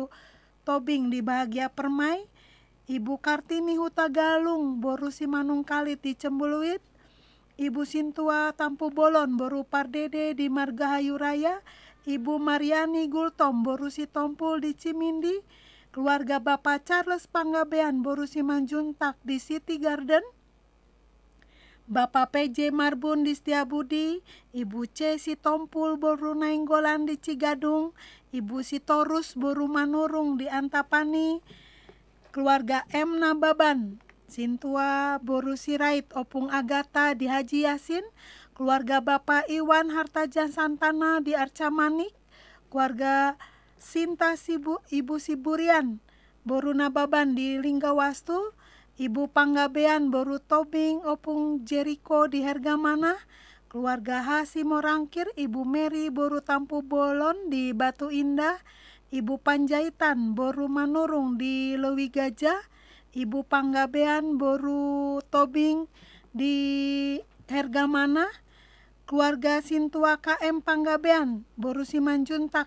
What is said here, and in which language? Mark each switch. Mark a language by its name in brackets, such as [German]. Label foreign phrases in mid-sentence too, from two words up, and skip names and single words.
[Indonesian] Tobing di Bahagia Permai, Ibu Kartini Huta Galung Boru Simanung Kalit di Cembuluit, Ibu Sintua Tampu Bolon Boru Pardede di Margahayu Raya, Ibu Mariani Gultom Boru Sitompul di Cimindi, keluarga Bapak Charles Panggabean Boru Simanjuntak di City Garden, Bapak PJ Marbun di Setiabudi, Ibu C. Sitompul Boru Nainggolan di Cigadung, Ibu Sitorus Boru Manurung di Antapani, keluarga M. Nababan Sintua Boru Sirait Opung Agata di Haji Yasin, keluarga Bapak Iwan Hartajan Santana di Arca Manik, keluarga Sinta Ibu Siburian Boru Nababan di Linggawastu, Ibu Panggabean Boru Tobing Opung Jeriko di Hergamana, keluarga Hasimorangkir, Ibu Mary Boru Tampu Bolon di Batu Indah, Ibu Panjaitan Boru Manurung di Lewi Gajah, Ibu Panggabean Boru Tobing di Hergamana, keluarga Sintua KM Panggabean Boru Simanjuntak